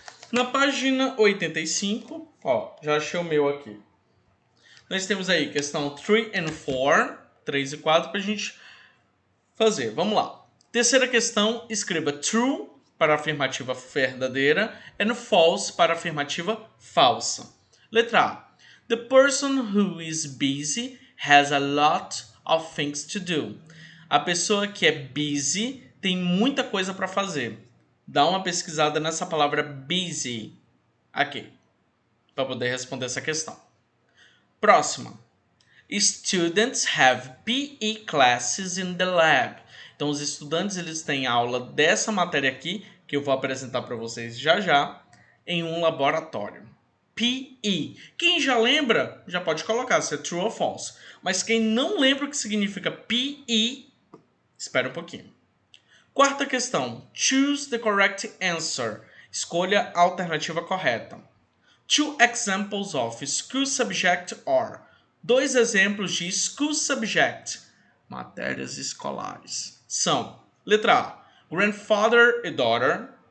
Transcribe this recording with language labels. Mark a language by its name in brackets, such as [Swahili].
[Portuguese] Na página 85, ó, já achei o meu aqui. Nós temos aí questão 3 and 4, 3 e 4, para a gente fazer. Vamos lá. Terceira questão, escreva true para a afirmativa verdadeira and false para a afirmativa falsa. Letra A. [English] The person who is busy has a lot of things to do. [Portuguese] A pessoa que é busy tem muita coisa para fazer. Dá uma pesquisada nessa palavra busy aqui, para poder responder essa questão. Próxima. [English] Students have PE classes in the lab. [Portuguese] Então, os estudantes eles têm aula dessa matéria aqui, que eu vou apresentar para vocês já já, em um laboratório. PE. Quem já lembra, já pode colocar se é true ou false. Mas quem não lembra o que significa PE, espera um pouquinho. Quarta questão. [English] Choose the correct answer. [Portuguese] Escolha a alternativa correta. [English] Two examples of school subject are. [Portuguese] 2 exemplos de [English] school subject, [Portuguese] matérias escolares, são: letra A, [English] grandfather e daughter.